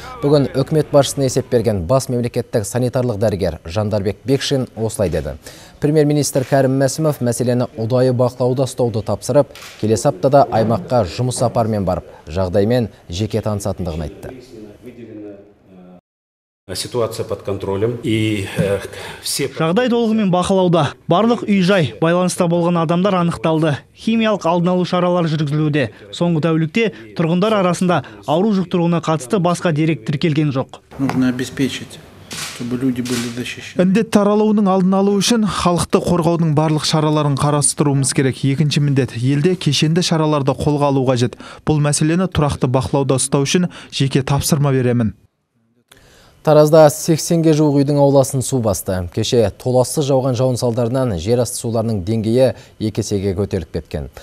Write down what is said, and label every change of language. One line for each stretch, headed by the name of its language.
Kazakh: Бүгін үкімет басшысына есеп берген бас мемлекеттік санитарлық дәрігер Жандарбек Бекшин осылай деді. Премьер-министр Кәрім Мәсімов мәселені ұдайы бақылауда ұстауды тапсырып, келесі аптада аймаққа жұмыс сапармен барып, жағдаймен жеке танысатындығын айтты.
Russian: Ситуация под контролем и все...
Kazakh: Жағдай толығымен бақылауда. Барлық үй-жай, байланыста болған адамдар анықталды. Химиялық алдын алу шаралары жүргізілуде. Соңғы тәулікте тұрғындар арасында ауру жұқтыруына қатысты басқа дерек тіркелген жоқ.
Russian: Нужно обеспечить, чтобы люди были защищены.
Kazakh: Індет таралуының алдын алу үшін халықты қорғаудың барлық шараларын қарастыруымыз керек. Екінші міндет, елде кешенді шараларды қолға алу қажет. Бұл мәселені тұрақты бақылауда ұстау үшін жеке тапсырма беремін. Таразда 80-ге жуық үйдің ауласын су басты. Кеше толассыз жауған жауын салдарынан жер асты суларының деңгейі 2 есеге көтеріліп кеткен.